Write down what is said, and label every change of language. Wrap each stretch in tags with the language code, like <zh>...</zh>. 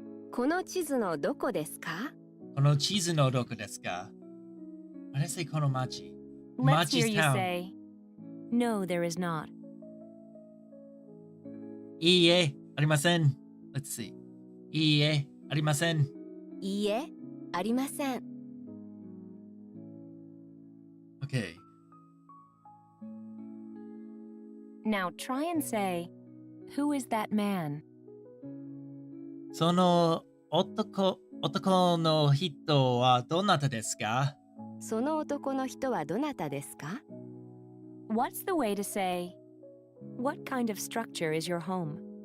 <ja>この地図のどこですか？この地図のどこですか？</ja> <en>How do I say</en> <ja>この町？</ja> <en>Let's hear Machi's you town. say, no, there is not.</en> <ja>いいえ、ありません。</ja> <en>Let's see.</en> <ja>いいえ、ありません。いいえ、ありません。</ja> <en>Okay. Now try and say, who is that man?</en> <ja>その男の人はどなたですか？その男の人はどなたですか？</ja> <en>What's the way to say, what kind of structure is your home?</en>